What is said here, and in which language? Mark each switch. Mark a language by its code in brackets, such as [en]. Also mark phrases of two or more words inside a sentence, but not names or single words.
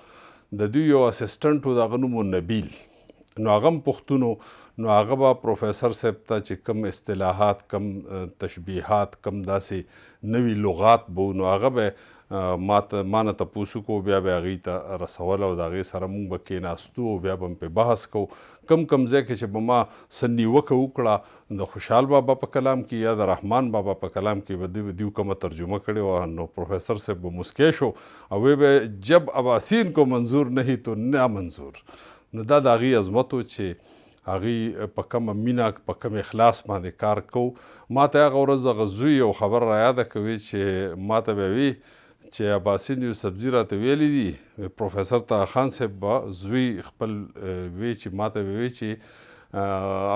[ps] د دوی یو اسسټنټ و، د هغه نوم و نبیل نو هغه هم پښتون نو هغه به پروفیسر صاحب ته چې کم اصطلاحات کم تشبیهات کم داسې نوي لغات به نو هغه به ما نه تپوس وکړو بیا به هغوی ته رسول او د هغې سره مونږ به کېناستو او بیا به هم پرې بحث کوو کم ځای کې چې به ما څه نیوکه وکړه د خوشحال بابا په کلام کې یا د رحمان بابا په کلام کې به دیو کومه ترجمه کړې وه نو پروفیسر صاحب به مسکی شو او وی به [ur] جب اباسین کو منظور نہیں تو نا منظور [ps] نو دا د هغې عظمت و چې هغوی په کومه مینه په کوم اخلاص باندې کار کوو ما ته هغه ورځ هغه زوی یو خبر رایاده کوي چې ما ته به وي چې اباسین یوسفزي راته ویلی دي پروفیسر طه خان صاحب به زوی خپل وی چې ما ته به وی چې